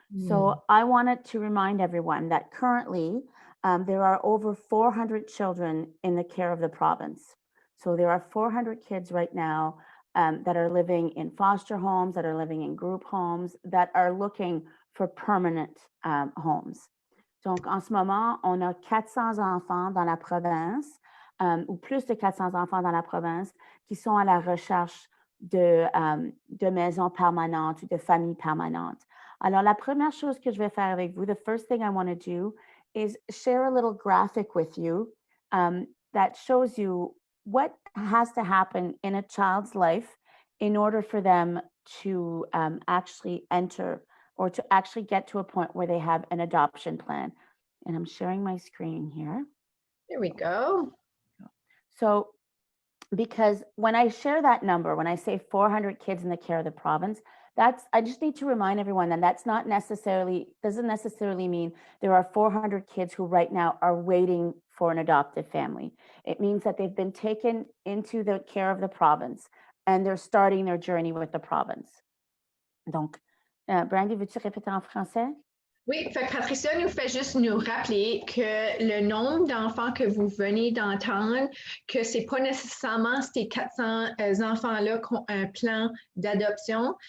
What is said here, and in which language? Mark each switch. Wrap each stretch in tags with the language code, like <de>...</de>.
<en>So I wanted to remind everyone that currently there are over 400 children in the care of the province. So there are 400 kids right now that are living in foster homes, that are living in group homes, that are looking for permanent homes.</en> <fr>Donc en ce moment, on a 400 enfants dans la province, ou plus de 400 enfants dans la province qui sont à la recherche de maisons permanentes ou de familles permanentes. Alors, la première chose que je vais faire avec vous,</fr> <en>the first thing I want to do is share a little graphic with you that shows you what has to happen in a child's life in order for them to actually enter or to actually get to a point where they have an adoption plan. And I'm sharing my screen here. There we go. So, because when I share that number, when I say 400 kids in the care of the province, I just need to remind everyone that that's not necessarily, doesn't necessarily mean there are 400 kids who right now are waiting for an adoptive family. It means that they've been taken into the care of the province and they're starting their journey with the province.</en> <fr>Donc, Brandy, veux-tu répéter en français? Oui, fait que Patricia nous fait juste nous rappeler que le nombre d'enfants que vous venez d'entendre, que c'est pas nécessairement ces 400 enfants-là qui ont un plan d'adoption.</fr>